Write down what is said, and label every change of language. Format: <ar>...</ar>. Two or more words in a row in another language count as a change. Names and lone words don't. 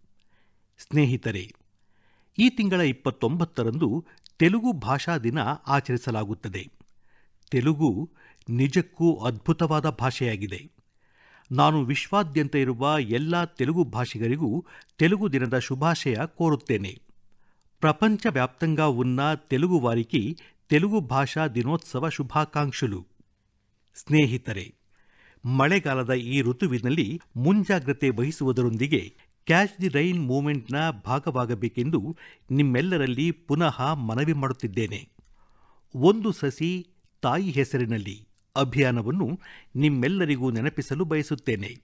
<kn>ಸ್ನೇಹಿತರೆ, ಈ ತಿಂಗಳ 29ರಂದು ತೆಲುಗು ಭಾಷಾ ದಿನ ಆಚರಿಸಲಾಗುತ್ತದೆ. ತೆಲುಗು ನಿಜಕ್ಕೂ ಅದ್ಭುತವಾದ ಭಾಷೆಯಾಗಿದೆ. ನಾನು ವಿಶ್ವಾದ್ಯಂತ ಇರುವ ಎಲ್ಲ ತೆಲುಗು ಭಾಷಿಗರಿಗೂ ತೆಲುಗು ದಿನದ ಶುಭಾಶಯ ಕೋರುತ್ತೇನೆ.</kn> <te>ప్రపంచ వ్యాప్తంగా ఉన్న తెలుగు వారికి తెలుగు భాషా దినోత్సవ ಶುಭಾಕಾಂಕ್ಷಲು.</te> <kn>ಸ್ನೇಹಿತರೆ, ಮಳೆಗಾಲದ ಈ ಋತುವಿನಲ್ಲಿ ಮುಂಜಾಗ್ರತೆ ವಹಿಸುವುದರೊಂದಿಗೆ ಕ್ಯಾಚ್ ದಿ ರೈನ್ ಮೂವ್ಮೆಂಟ್ನ ಭಾಗವಾಗಬೇಕೆಂದು ನಿಮ್ಮೆಲ್ಲರಲ್ಲಿ ಪುನಃ ಮನವಿ ಮಾಡುತ್ತಿದ್ದೇನೆ. ಒಂದು ಸಸಿ ತಾಯಿ ಹೆಸರಿನಲ್ಲಿ ಅಭಿಯಾನವನ್ನು ನಿಮ್ಮೆಲ್ಲರಿಗೂ ನೆನಪಿಸಲು ಬಯಸುತ್ತೇನೆ.</kn>